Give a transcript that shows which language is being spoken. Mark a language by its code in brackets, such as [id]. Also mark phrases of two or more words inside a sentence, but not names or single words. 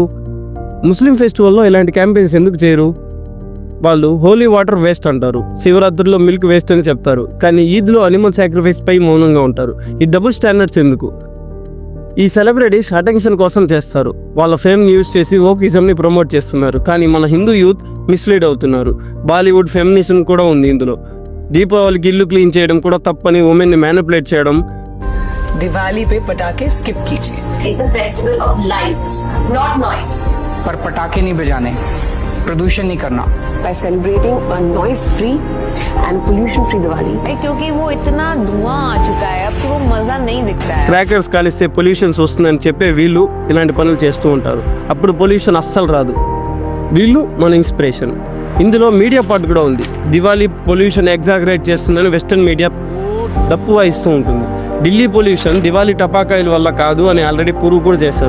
[te] ముస్లిం ఫెస్టివల్లో ఇలాంటి క్యాంపెయిన్స్ ఎందుకు చేయరు? వాళ్ళు హోలీ వాటర్ వేస్ట్ అంటారు, శివరాత్రిలో [en] milk waste [te] అని చెప్తారు, కానీ ఈద్లో [en] animal sacrifice [te] పై మౌనంగా ఉంటారు. ఈ [en] double standards [te] ఎందుకు? ఈ [en] celebrities attention [te] కోసం చేస్తారు. వాళ్ళ ఫేమ్ని యూజ్ చేసి ఓకిజంని ప్రమోట్ చేస్తున్నారు. కానీ మన [en] Hindu youth misled [te] అవుతున్నారు. బాలీవుడ్ ఫెమినిజం కూడా ఉంది ఇందులో. దీపావళికి ఇల్లు క్లీన్ చేయడం కూడా తప్పని ఉమెన్ని మ్యానిపులేట్ చేయడం. [hi] दिवाली पे पटाखे स्किप कीजिए. [en] It's a festival of lights, not noise. [hi] पर पटाखे नहीं बजाने, प्रदूषण नहीं करना. [en] By celebrating a noise-free and pollution-free Diwali. [hi] क्योंकि वो इतना धुआं आ चुका है अब कि वो मजा नहीं दिखता है. [te] క్రాకర్స్ కాలిస్తే పొల్యూషన్స్ వస్తుందని చెప్పే వీళ్ళు ఇలాంటి పనులు చేస్తూ ఉంటారు. అప్పుడు పొల్యూషన్ అస్సలు రాదు. వీళ్ళు మన ఇన్స్పిరేషన్. ఇందులో మీడియా పార్ట్ కూడా ఉంది. దివాళీ [en] pollution exaggerate [te] చేస్తుందని [en] western media [te] డప్పు వాయిస్తూ ఉంటుంది. ఢిల్లీ పొల్యూషన్ దివాళీ టపాకాయల వల్ల కాదు అని [en] already prove [te] కూడా చేశారు.